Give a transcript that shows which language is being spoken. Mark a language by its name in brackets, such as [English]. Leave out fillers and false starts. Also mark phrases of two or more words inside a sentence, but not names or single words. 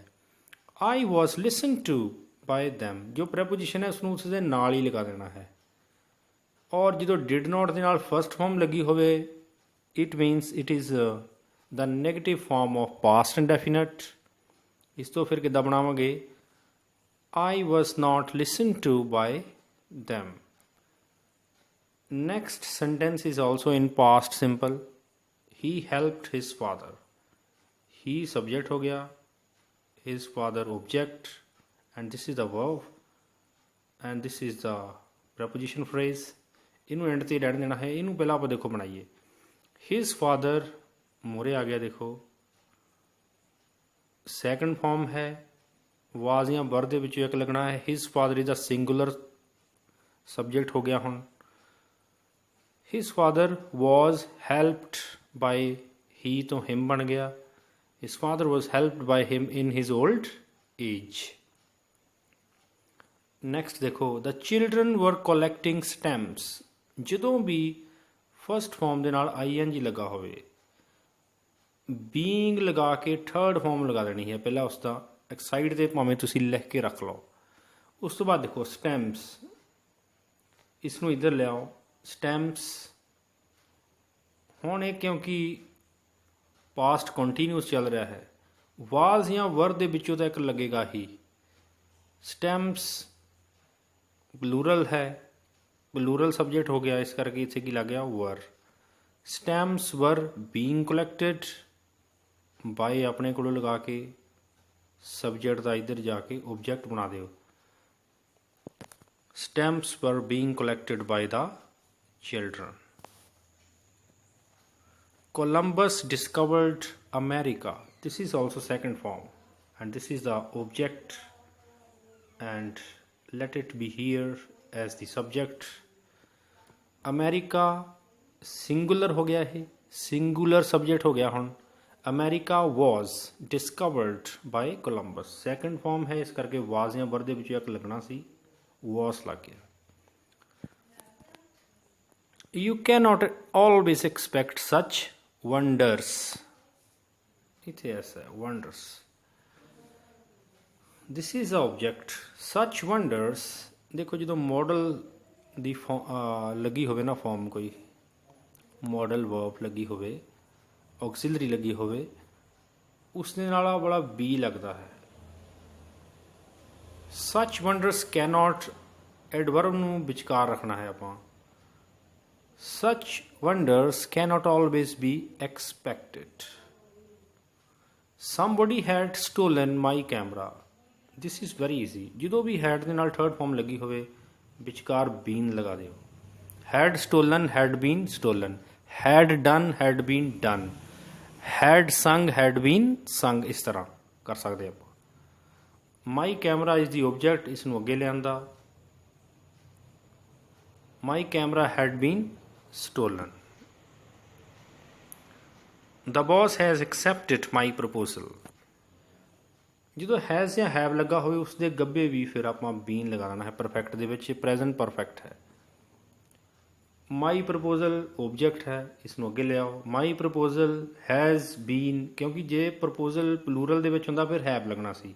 [English] I was listened to by them [Punjabi] ਜੋ ਪ੍ਰੈਪੋਜੀਸ਼ਨ ਹੈ ਉਸਨੂੰ ਉਸਦੇ ਨਾਲ ਹੀ ਲਗਾ ਦੇਣਾ ਹੈ। ਔਰ ਜਦੋਂ [English] did not [Punjabi] ਦੇ ਨਾਲ [English] first form [Punjabi] ਲੱਗੀ ਹੋਵੇ [English] it means it is the negative form of past indefinite. [Punjabi] ਇਸ ਤੋਂ ਫਿਰ ਕਿੱਦਾਂ ਬਣਾਵਾਂਗੇ? [English] I was not listen to by them. Next sentence is also in past simple. He helped his father. He subject [Punjabi] ਹੋ ਗਿਆ, [English] his father object, and this is the verb and this is the preposition phrase. [Punjabi] ਇਹਨੂੰ ਐਂਡ ਤੇ ਰਹਿਣ ਦੇਣਾ ਹੈ। ਇਹਨੂੰ ਪਹਿਲਾਂ ਆਪਾਂ ਦੇਖੋ ਬਣਾਈਏ। [English] his father [Punjabi] ਮੋਰੇ ਆ ਗਿਆ। ਦੇਖੋ ਸੈਕੰਡ ਫਾਰਮ ਹੈ, ਵਾਜ਼ ਜਾਂ ਵਰ ਦੇ ਵਿੱਚੋਂ ਇੱਕ ਲੱਗਣਾ ਹੈ। [English] his father is a singular subject [Punjabi] ਹੋ ਗਿਆ। ਹੁਣ [English] his father was helped by, [Punjabi] he ਤੋਂ him ਬਣ ਗਿਆ। [English] his father was helped by him in his old age. next ਦੇਖੋ, the children were collecting stamps. [Punjabi] ਜਦੋਂ ਵੀ [English] first form [Punjabi] ਦੇ ਨਾਲ ing ਲੱਗਾ ਹੋਵੇ, ਬੀਇੰਗ ਲਗਾ ਕੇ [English] third form [Punjabi] ਲਗਾ ਦੇਣੀ ਹੈ। ਪਹਿਲਾਂ ਉਸ ਦਾ ਇੱਕ ਸਾਈਡ 'ਤੇ ਭਾਵੇਂ ਤੁਸੀਂ ਲਿਖ ਕੇ ਰੱਖ ਲਓ। ਉਸ ਤੋਂ ਬਾਅਦ ਦੇਖੋ ਸਟੈਂਪਸ, ਇਸ ਨੂੰ ਇੱਧਰ ਲਿਆਓ। ਸਟੈਂਪਸ ਹੁਣ ਇਹ ਕਿਉਂਕਿ [English] past continuous [Punjabi] ਚੱਲ ਰਿਹਾ ਹੈ, ਵਾਜ਼ ਜਾਂ ਵਰ ਦੇ ਵਿੱਚੋਂ ਤਾਂ ਇੱਕ ਲੱਗੇਗਾ ਹੀ। ਸਟੈਂਪਸ ਪਲੂਰਲ ਹੈ, [English] plural subject [Punjabi] ਹੋ ਗਿਆ, ਇਸ ਕਰਕੇ ਇੱਥੇ ਕੀ ਲੱਗ ਗਿਆ? ਵਰ। [English] Stamps were being collected. [Punjabi] ਬਾਏ ਆਪਣੇ ਕੋਲੋਂ ਲਗਾ ਕੇ ਸਬਜੈਕਟ ਦਾ ਇੱਧਰ ਜਾ ਕੇ ਓਬਜੈਕਟ ਬਣਾ ਦਿਓ। [English] stamps were being collected by the children. Columbus discovered America. This is also second form, and this is the object, and let it be here as the subject. America singular [Punjabi] ਹੋ ਗਿਆ ਹੈ, [English] singular subject [Punjabi] ਹੋ ਗਿਆ ਹੁਣ। [English] America was discovered by Columbus, second form [Punjabi] ਹੈ, ਇਸ ਕਰਕੇ was या were ਦੇ ਵਿੱਚੋਂ ਇੱਕ ਲੱਗਣਾ ਸੀ, was ਲੱਗ ਗਿਆ। [English] You cannot always expect such wonders, [Punjabi] ਇੱਥੇ ਐਸਾ ਹੈ wonders। [English] This is the object, such wonders। [Punjabi] ਦੇਖੋ ਜਦੋਂ ਮੋਡਲ ਦੀ ਲੱਗੀ ਹੋਵੇ ਨਾ ਫਾਰਮ, ਕੋਈ [English] modal verb [Punjabi] ਲੱਗੀ ਹੋਵੇ, ਆਕਸੀਲਰੀ ਲੱਗੀ ਹੋਵੇ, ਉਸ ਦੇ ਨਾਲ ਬੜਾ ਬੀ ਲੱਗਦਾ ਹੈ। [English] such wonders cannot, [Punjabi] ਐਡਵਰਬ ਨੂੰ ਵਿਚਕਾਰ ਰੱਖਣਾ ਹੈ ਆਪਾਂ। [English] such wonders cannot always be expected. somebody had stolen my camera। this is very easy। [Punjabi] ਜਦੋਂ ਵੀ had ਦੇ ਨਾਲ [English] third form [Punjabi] ਲੱਗੀ ਹੋਵੇ ਵਿਚਕਾਰ ਬੀਨ ਲਗਾ ਦਿਓ। [English] had stolen, had been stolen, had done, had been done, had sung, had been sung, [Punjabi] ਇਸ ਤਰ੍ਹਾਂ ਕਰ ਸਕਦੇ ਆਪਾਂ। [English] my camera is the object, [Punjabi] ਇਸ ਨੂੰ ਅੱਗੇ ਲਿਆਂਦਾ। [English] my camera had been stolen. The boss has accepted my proposal। [Punjabi] ਜਦੋਂ ਹੈਜ਼ ਜਾਂ ਹੈਵ ਲੱਗਾ ਹੋਵੇ ਉਸ ਦੇ ਗੱਬੇ ਵੀ ਫਿਰ ਆਪਾਂ ਬੀਨ ਲਗਾ ਦੇਣਾ ਹੈ ਪਰਫੈਕਟ ਦੇ ਵਿੱਚ। [English] present perfect ਹੈ। my proposal [Punjabi] ਓਬਜੈਕਟ ਹੈ, ਇਸ ਨੂੰ ਅੱਗੇ ਲਿਆਓ। [English] my proposal has been, [Punjabi] ਕਿਉਂਕਿ ਜੇ ਪ੍ਰਪੋਜ਼ਲ ਪਲੂਰਲ ਦੇ ਵਿੱਚ ਹੁੰਦਾ ਫਿਰ ਹੈਵ ਲੱਗਣਾ ਸੀ।